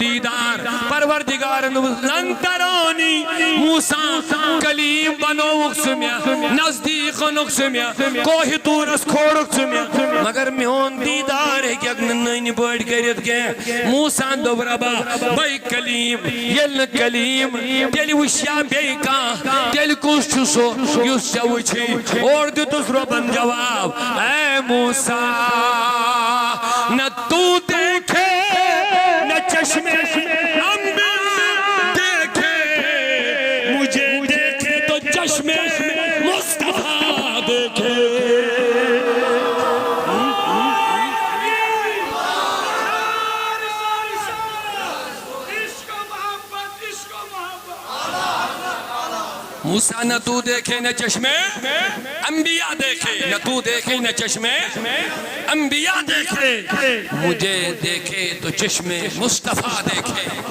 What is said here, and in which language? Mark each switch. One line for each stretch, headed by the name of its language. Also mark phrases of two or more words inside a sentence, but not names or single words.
Kashmiri: دیٖدار پروردگارن
Arabic: لن ترانی
Kashmiri: موسیٰ کلیم بنووُکھ ژٕ مےٚ نزدیٖک اوٚنُکھ ژٕ مےٚ کوہِ طوٗرس کھولُکھ ژٕ مےٚ مگر میون دیٖدار ہیٚکٮ۪کھ نہٕ نٔنۍ پٲٹھۍ کٔرِتھ کینٛہہ موسیٰ دوٚپ ربا بٔے کلیم ییٚلہِ نہٕ کلیم تیٚلہِ وٕچھیا بیٚیہِ کانٛہہ تیٚلہِ کُس چھُ سُہ یُس ژےٚ وٕچھی اورٕ دِتُس رۄبن جواب
Urdu: اے موسیٰ نہ تو دیکھے نہ چشمے انبیاء دیکھے مجھے دیکھے تو چشمے مصطفیٰ دیکھے موسیٰ نہ تو دیکھے نہ چشمے انبیاء دیکھے نہ تو دیکھے نہ چشمے انبیاء دیکھے مجھے دیکھے تو چشمے مصطفیٰ دیکھے